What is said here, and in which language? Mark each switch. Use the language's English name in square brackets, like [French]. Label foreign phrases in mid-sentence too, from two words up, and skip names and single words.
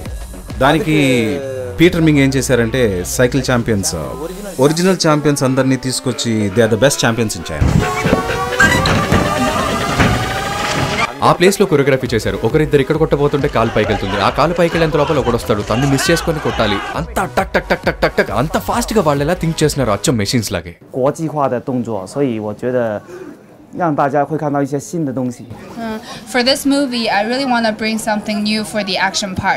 [Telugu] దానికి పీటర్ మింగ్ ఏం చేశారంటే [English] cycle champions, original champions [Telugu] అందరినీ తీసుకొచ్చి [English] they are the best champions in China. [Telugu] ఆ ప్లేస్లో కొరియోగ్రఫీ చేశారు. ఒకరిద్దరు ఇక్కడ కొట్టబోతుంటే కాలు పైకి వెళ్తుంది, ఆ కాలు పైకి వెళ్ళేంత లోపల ఒకడు వస్తాడు, తను మిస్ చేసుకొని కొట్టాలి. అంత టక్ టక్ టక్ టక్ టక్ టక్ అంత ఫాస్ట్ గా వాళ్ళు ఎలా థింక్ చేస్తున్నారు, అచ్చం మెషిన్స్ లాగే. [Chinese] 国际化的动作，所以我觉得让大家会看到一些新的东西。 [English] For this movie, I really want to bring something new for the action part.